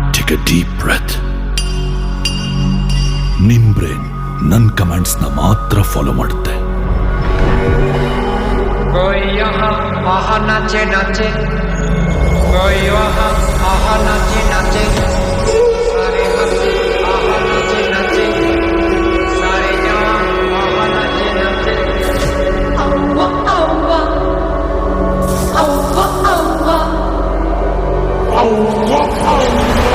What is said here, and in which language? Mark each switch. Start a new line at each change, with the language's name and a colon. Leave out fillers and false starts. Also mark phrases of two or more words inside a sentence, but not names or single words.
English: Take a deep breath.
Kannada: ನಿನ್ ಬ್ರೇನ್ ನನ್ನ ಕಮಾಂಡ್ಸ್ ನ ಮಾತ್ರ ಫಾಲೋ ಮಾಡುತ್ತೆ.
Hindi: कोई यहाँ आहा नाचे नाचे, कोई वहाँ आहा नाचे नाचे, सारे हंसे आहा नाचे नाचे, सारे जवान आहा नाचे नाचे. अव्वा अव्वा अव्वा अव्वा अव्वा अव्वा